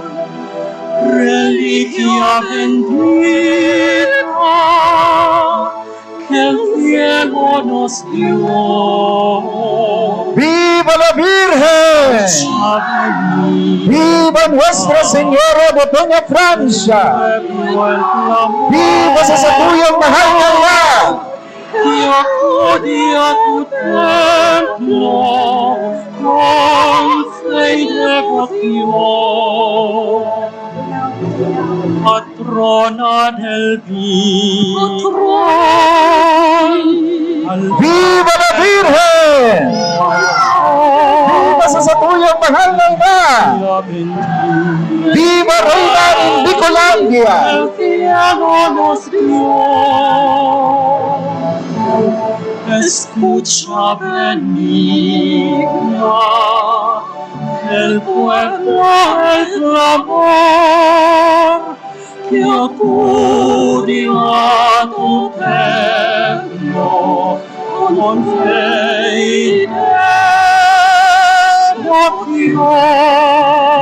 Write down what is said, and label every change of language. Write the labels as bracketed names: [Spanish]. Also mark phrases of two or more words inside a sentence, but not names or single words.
[Spanish] Reliquia bendita que el cielo nos dio. ¡Viva la Virgen! ¡Viva Nuestra Señora de Peñafrancia! [Bikol] ¡Viva sa tuyang mahal na ina! [Spanish] Y acudí a tu templo con fe y devoción. Patrona del bien. ¡Viva la Virgen! [Bikol] ¡Viva sa tuyang mahal na ina! [Spanish] ¡Viva Reina ng Bicolandia! El cielo nos dio. Escucha benigna el pueblo el clamor que acudió a tu templo con fe y devoción.